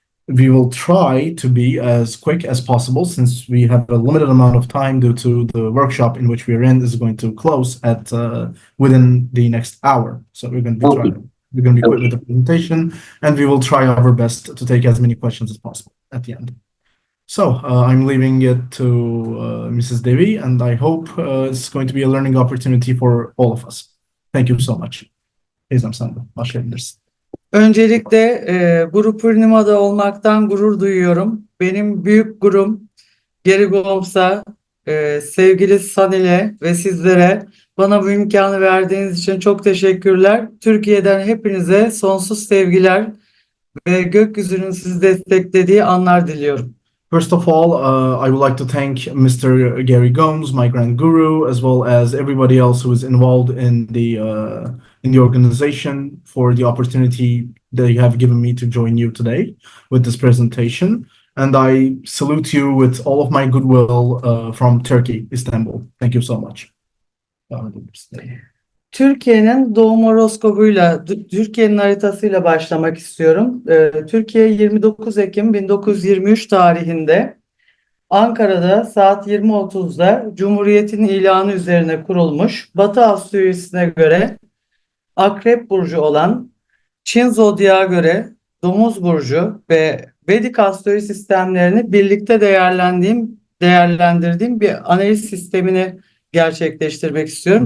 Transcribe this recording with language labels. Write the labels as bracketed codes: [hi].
[en] We will try to be as quick as possible, since we have a limited amount of time due to the workshop in which we're in is going to close at within the next hour. So we're going to be quick with the presentation, and we will try our best to take as many questions as possible at the end. So I'm leaving it to Mrs. Devi, and I hope it's going to be a learning opportunity for all of us. Thank you so much. [tr] Teyzem sen de başlayabilirsin. Öncelikle Guru Purnima'da olmaktan gurur duyuyorum. Benim büyük gurum Geri Goms'a, sevgili Sanil'e ve sizlere bana bu imkanı verdiğiniz için çok teşekkürler. Türkiye'den hepinize sonsuz sevgiler ve gökyüzünün sizi desteklediği anlar diliyorum. [en] First of all, I would like to thank Mr. Gary Gomes, my grand guru, as well as everybody else who is involved in the organization for the opportunity they have given me to join you today with this presentation. And I salute you with all of my goodwill from Turkey, Istanbul. Thank you so much. [tr] Türkiye'nin doğum horoskobuyla, Türkiye'nin haritasıyla başlamak istiyorum. Türkiye 29 Ekim 1923 tarihinde Ankara'da saat 20.30'da Cumhuriyet'in ilanı üzerine kurulmuş, Batı astrolojisine göre Akrep Burcu olan, Çin Zodyağa göre Domuz Burcu ve Vedik astroloji sistemlerini birlikte değerlendirdiğim bir analiz sistemini gerçekleştirmek istiyorum.